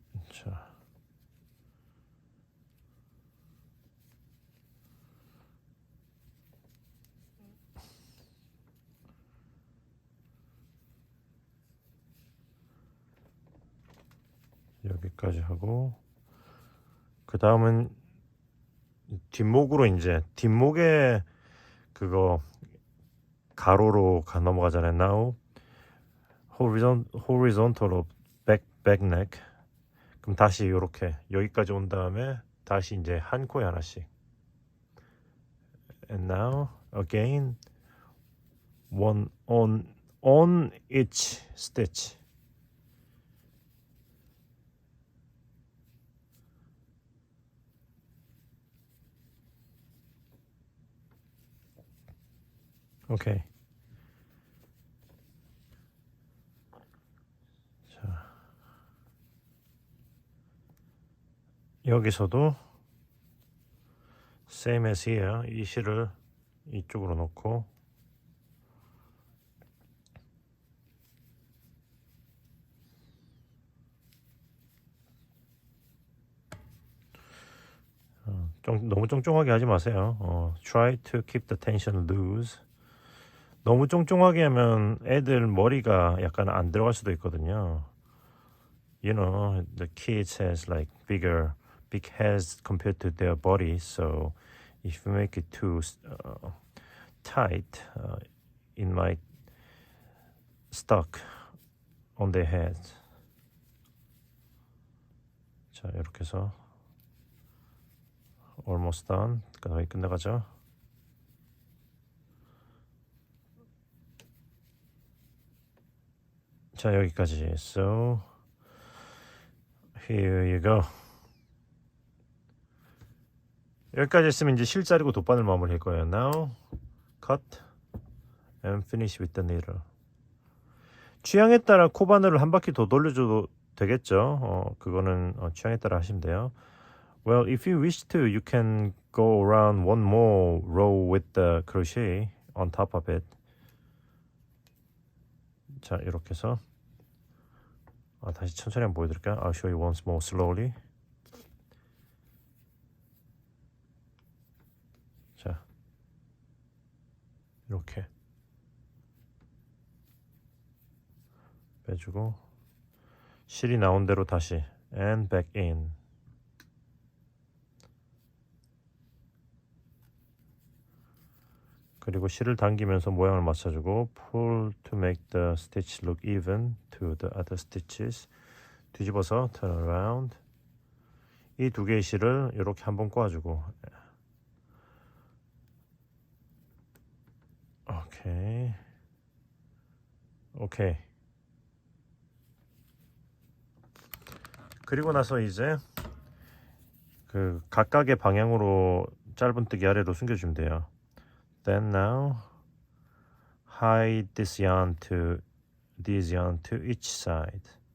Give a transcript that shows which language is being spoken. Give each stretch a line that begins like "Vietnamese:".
Korean: 자, 여기까지 하고 그 다음은 뒷목으로 이제 뒷목에 그거 가로로 넘어가잖아요.
English: Now horizontal로 back neck.
Korean: 그럼 다시 이렇게 여기까지 온 다음에 다시 이제 한 코에 하나씩.
English: And now again one on each stitch.
Korean: 오케이. 자, 여기서도
English: same as here.
Korean: 이 실을 이쪽으로 놓고 너무 쫑쫑하게 하지 마세요.
English: Try to keep the tension loose.
Korean: 너무 쫑쫑하게 하면 애들 머리가 약간 안 들어갈 수도 있거든요.
English: You know, the kids has like big heads compared to their body. So if you make it too tight, it might stuck on their heads.
Korean: 자, 이렇게 해서
English: almost done.
Korean: 거의 끝나가죠. 자, 여기까지.
English: So here you go.
Korean: 여기까지 했으면 이제 실 자르고 돗바늘 마무리 할 거예요.
English: Now cut and finish with the needle.
Korean: 취향에 따라 코바늘을 한 바퀴 더 돌려줘도 되겠죠. 그거는 취향에 따라 하시면 돼요.
English: Well, if you wish to, you can go around one more row with the crochet on top of it.
Korean: 자, 이렇게 해서 다시 천천히 한번 보여드릴까요?
English: I'll show you once more slowly.
Korean: 자, 이렇게 빼주고 실이 나온 대로 다시
English: and back in.
Korean: 그리고 실을 당기면서 모양을 맞춰주고
English: pull to make the stitch look even to the other stitches.
Korean: 뒤집어서
English: turn around.
Korean: 이 두 개의 실을 이렇게 한번 꼬아주고 오케이. 그리고 나서 이제 그 각각의 방향으로 짧은뜨기 아래로 숨겨주면 돼요.
English: Then now hide this yarn to each side.